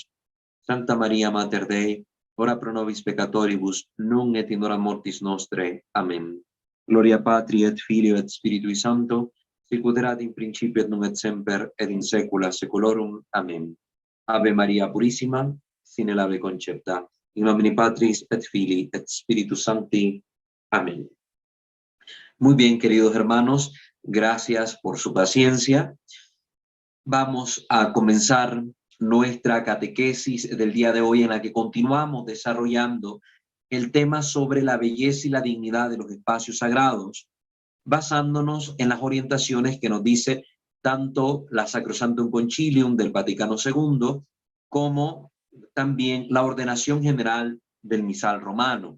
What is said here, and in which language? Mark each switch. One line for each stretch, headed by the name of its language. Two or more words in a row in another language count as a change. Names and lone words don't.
Latin: Sancta Maria Mater Dei, ora pro nobis peccatoribus, nunc et in hora mortis nostrae. Amén. Gloria Patri et Filio et Spiritui Sancto, sicut erat in principio et nunc et semper et in saecula saeculorum. Amén. Ave Maria Purissima, sine labore concepta, in nomine Patris et Filii et Spiritus Sancti. Amén.
Spanish: Muy bien, queridos hermanos, gracias por su paciencia. Vamos a comenzar nuestra catequesis del día de hoy, en la que continuamos desarrollando el tema sobre la belleza y la dignidad de los espacios sagrados, basándonos en las orientaciones que nos dice tanto la Sacrosanctum Concilium del Vaticano II como también la ordenación general del misal romano.